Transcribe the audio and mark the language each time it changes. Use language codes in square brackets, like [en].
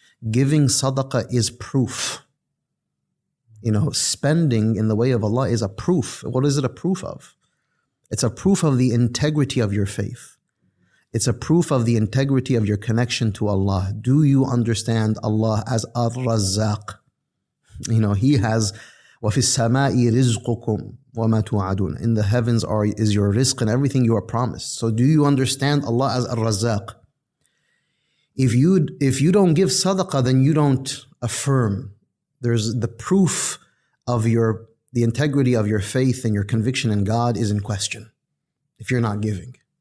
[en] Giving sadaqah is proof. Spending in the way of Allah is a proof. What is it a proof of? It's a proof of the integrity of your faith. It's a proof of the integrity of your connection to Allah. Do you understand Allah as Ar-Razzaq? He has [ar] وَفِي السَّمَاءِ رِزْقُكُمْ وَمَا تُوعَدُونَ. [en] In the heavens is your rizq and everything you are promised. So do you understand Allah as Ar-Razzaq? If you don't give sadaqah, then you don't affirm. There's the proof of the integrity of your faith and your conviction in God is in question if you're not giving.